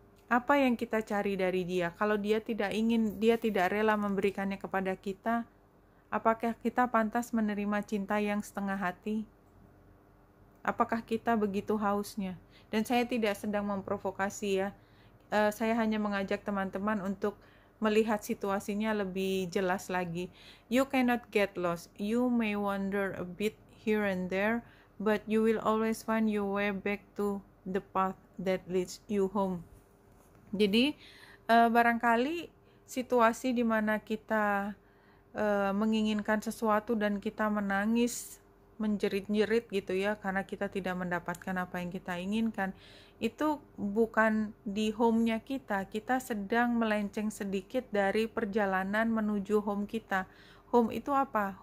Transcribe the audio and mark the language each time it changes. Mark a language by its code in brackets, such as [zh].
[id] Apa yang kita cari dari dia? Kalau dia tidak rela memberikannya kepada kita, apakah kita pantas menerima cinta yang setengah hati? Apakah kita begitu hausnya? Dan saya tidak sedang memprovokasi ya. Saya hanya mengajak teman-teman untuk melihat situasinya lebih jelas lagi. [en] You cannot get lost. You may wander a bit here and there, but you will always find your way back to the path that leads you home. [id] Jadi barangkali situasi di mana kita menginginkan sesuatu dan kita menangis, menjerit-jerit gitu ya, karena kita tidak mendapatkan apa yang kita inginkan, itu bukan di home-nya kita sedang melenceng sedikit dari perjalanan menuju home kita. Home itu apa?